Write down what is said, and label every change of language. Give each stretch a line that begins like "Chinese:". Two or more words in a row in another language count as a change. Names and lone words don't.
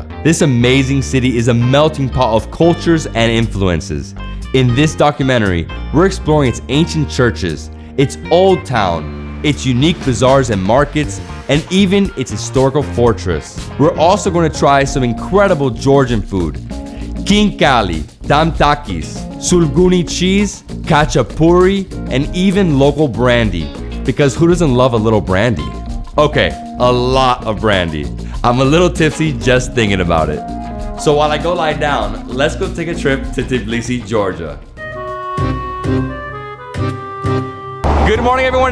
English: This amazing city is a melting pot of cultures and influences. In this documentary, we're exploring its ancient churches, its old town, its unique bazaars and markets, and even its historical fortress. We're also going to try some incredible Georgian food. Khinkali, tamtakis, sulguni cheese, khachapuri, and even local brandy. Because who doesn't love a little brandy? Okay, a lot of brandy. I'm a little tipsy just thinking about it. So while I go lie down, let's go take a trip to Tbilisi, Georgia. Good morning, everyone.